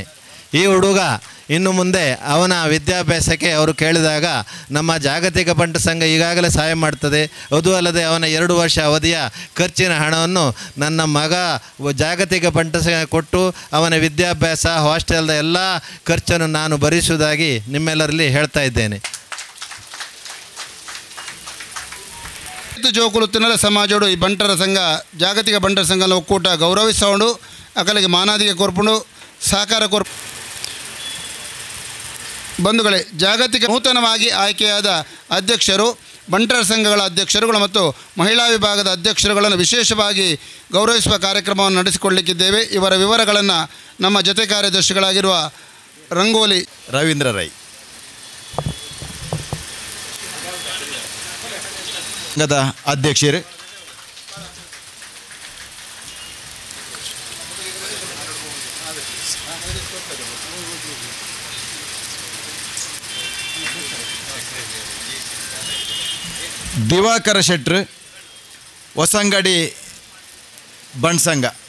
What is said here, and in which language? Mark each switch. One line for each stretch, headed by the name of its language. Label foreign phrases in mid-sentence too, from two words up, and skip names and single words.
Kannada: ಈ ಹುಡುಗ ಇನ್ನು ಮುಂದೆ ಅವನ ವಿದ್ಯಾಭ್ಯಾಸಕ್ಕೆ ಅವರು ಕೇಳಿದಾಗ ನಮ್ಮ ಜಾಗತಿಕ ಬಂಟ ಸಂಘ ಈಗಾಗಲೇ ಸಹಾಯ ಮಾಡ್ತದೆ. ಅದು ಅಲ್ಲದೆ ಅವನ 2 ವರ್ಷ ಅವಧಿಯ ಖರ್ಚಿನ ಹಣವನ್ನು ನನ್ನ ಮಗ ಜಾಗತಿಕ ಬಂಟ ಸಂಘ ಕೊಟ್ಟು ಅವನ ವಿದ್ಯಾಭ್ಯಾಸ ಹಾಸ್ಟೆಲ್ದ ಎಲ್ಲ ಖರ್ಚನ್ನು ನಾನು ಭರಿಸುವುದಾಗಿ ನಿಮ್ಮೆಲ್ಲರಲ್ಲಿ ಹೇಳ್ತಾ ಇದ್ದೇನೆ.
Tulu: ಜೋಕುಲುತ್ತಿನ ಸಮಾಜೋಡು ಈ ಬಂಟರ ಸಂಘ ಜಾಗತಿಕ ಬಂಟರ ಸಂಘದ ಒಕ್ಕೂಟ ಗೌರವಿಸೋಡು ಅಕಲಿಗೆ ಮಾನಾದಿಗೆ ಕೊರ್ಪುಂಡು ಸಹಕಾರ ಕೊರ್ಪು
Kannada: ಬಂಧುಗಳೇ ಜಾಗತಿಕ ನೂತನವಾಗಿ ಆಯ್ಕೆಯಾದ ಅಧ್ಯಕ್ಷರು ಬಂಟರ ಸಂಘಗಳ ಅಧ್ಯಕ್ಷರುಗಳು ಮತ್ತು ಮಹಿಳಾ ವಿಭಾಗದ ಅಧ್ಯಕ್ಷರುಗಳನ್ನು ವಿಶೇಷವಾಗಿ ಗೌರವಿಸುವ ಕಾರ್ಯಕ್ರಮವನ್ನು ನಡೆಸಿಕೊಳ್ಳಲಿಕ್ಕಿದ್ದೇವೆ. ಇವರ ವಿವರಗಳನ್ನು ನಮ್ಮ ಜೊತೆ ಕಾರ್ಯದರ್ಶಿಗಳಾಗಿರುವ ರಂಗೋಲಿ ರವೀಂದ್ರ ರೈ ಸಂಘದ ಅಧ್ಯಕ್ಷರು, ದಿವಾಕರ ಶೆಟ್ರು ಹೊಸಂಗಡಿ ಬಣ್ಸಂಗ,